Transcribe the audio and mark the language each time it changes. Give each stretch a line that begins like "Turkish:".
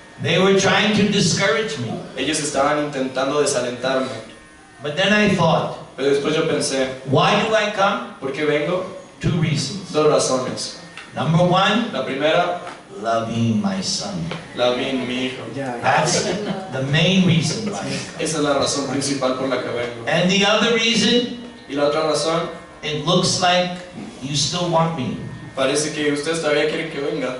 English: They were trying to discourage me.
Spanish: Ellos estaban intentando desalentarme.
English: But then I thought,
Spanish: Pero después yo pensé,
English: why do I come?
Spanish: ¿por qué vengo?
English: 2 reasons.
Spanish: Dos razones.
English: Number one,
Spanish: La primera,
English: loving my son.
Spanish: la vi en mi hijo.
English: That's the main reason why.
Spanish: Esa es la razón principal por la que vengo.
English: And the other reason,
Spanish: Y la otra razón,
English: it looks like you still want me.
Spanish: parece que ustedes todavía quieren que venga.